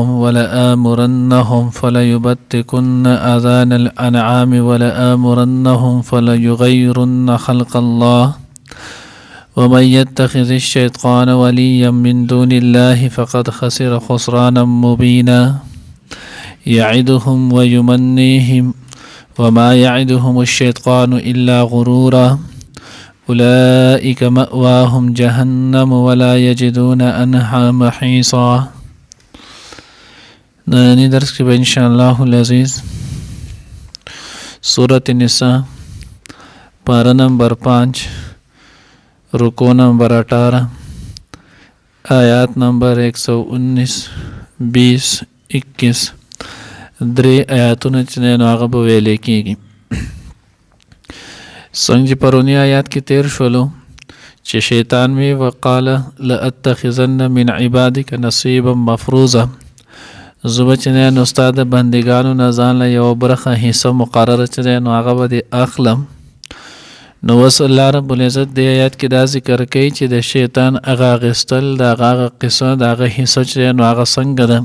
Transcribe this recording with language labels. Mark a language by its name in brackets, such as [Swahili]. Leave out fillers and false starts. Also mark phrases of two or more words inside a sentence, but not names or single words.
[Arabic] ولآمرنهم فليبتكن آذان الأنعام ولآمرنهم فليغيرن خلق الله ومن يتخذ الشيطان وليا من دون الله فقد خسر خسرانا مبينا يعدهم ويمنيهم وما يعدهم الشيطان إلا غرورا أولئك مأواهم جهنم ولا يجدون عنها محيصا. [Pashto] نانی درس کې به [Arabic] ان شاء الله العزیز [Pashto] سورة النساء پارہ نمبر 5 رکو نمبر 18 آیات نمبر 119 20 21 درې آیاتونه چې نو هغه به ویلې کېږي. څنګه چې پرونی آیات کې تیر شولو چې شیطان وی [Arabic] وقال لأتخذن من عبادك نصيبا مفروضا، [Pashto] زه به چې نو ستا د بندګانو نه ځان له یوه برخه حصه مقرره چې نو هغه به دې اخلم. نو اوس الله رب العزت دې آیات کې دا ذکر کوي چې د شیطان هغه اخیستل د هغه قصه د هغه حصه چې نو هغه څنګه ده.